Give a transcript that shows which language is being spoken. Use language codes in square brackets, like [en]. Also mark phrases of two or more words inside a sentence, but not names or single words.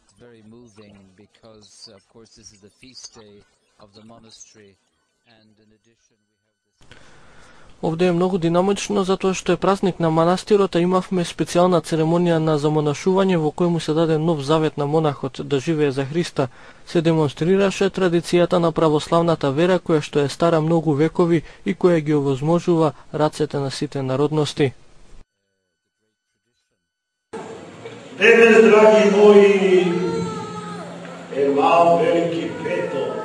[en] very moving because, of course, this is the feast day of the monastery, and in addition we have this... [mk] Овде је много динамично зато што је празник на манастирот, а имавме специјална церемонија на замонашување во кој му се даде нов завет на монахот да живее за Христа. Се демонстрираше традицијата на православната вера која што е стара многу векови и која ги овозможува рацете на сите народности. Денес, драги мои, е мал велики петок.